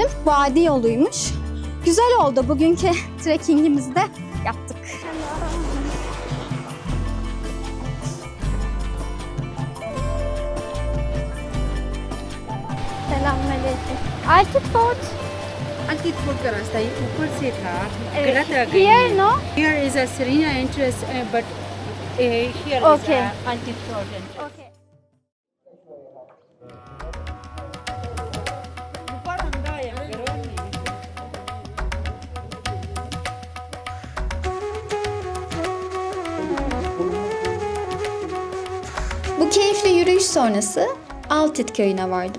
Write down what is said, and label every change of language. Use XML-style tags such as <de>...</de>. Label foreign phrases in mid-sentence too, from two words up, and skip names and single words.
<tr>Vadi yoluymuş. Güzel oldu. Bugünkü trekkingimizi de yaptık. Selamünaleyküm. Altitude.</tr> <hi>Altitude का रास्ता ये ऊपर से था गलत आ गई</hi> <en>Here, no? Here is a Serena entrance but here Okay. is a altitude entrance. Okay.</en> <tr>Bu keyifli yürüyüş sonrası Altit köyüne vardım.</tr>